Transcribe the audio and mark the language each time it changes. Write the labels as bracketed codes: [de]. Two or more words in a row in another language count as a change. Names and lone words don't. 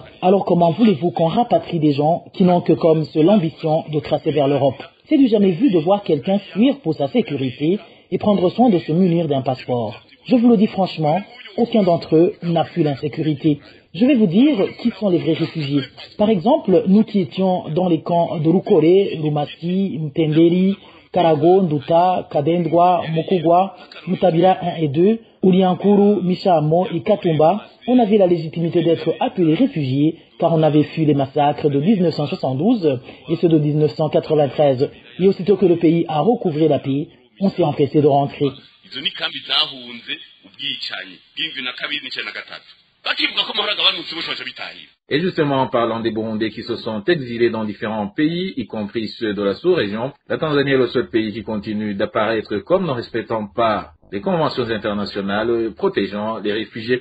[fr] Alors comment voulez-vous qu'on rapatrie des gens qui n'ont que comme seule ambition de tracer vers l'Europe? C'est du jamais vu de voir quelqu'un fuir pour sa sécurité et prendre soin de se munir d'un passeport. Je vous le dis franchement, aucun d'entre eux n'a fui l'insécurité. Je vais vous dire qui sont les vrais réfugiés. Par exemple, nous qui étions dans les camps de Rukore, Rumasi, Mtendeli, Karago, Nduta, Kadendwa, Mokogwa, Mutabira 1 et 2, Uliankuru, Mishamo et Katumba, on avait la légitimité d'être appelés réfugiés car on avait fui les massacres de 1972 et ceux de 1993. Et aussitôt que le pays a recouvré la paix, on s'est empêché de rentrer. Et justement, en parlant des Burundais qui se sont exilés dans différents pays, y compris ceux de la sous-région, la Tanzanie est le seul pays qui continue d'apparaître comme ne respectant pas les conventions internationales protégeant les réfugiés.